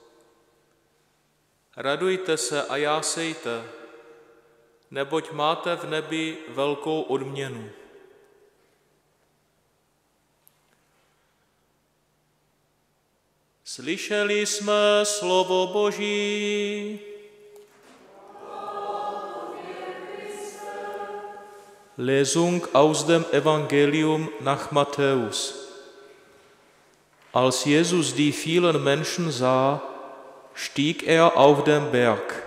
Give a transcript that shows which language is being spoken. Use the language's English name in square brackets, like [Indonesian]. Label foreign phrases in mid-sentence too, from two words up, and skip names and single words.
[Czech] Radujte se a jásejte, neboť máte v nebi velkou odměnu. Slyšeli jsme slovo Boží. [German] Lesung aus dem Evangelium nach Matthäus. Als Jesus die vielen Menschen sah, stieg er auf den Berg.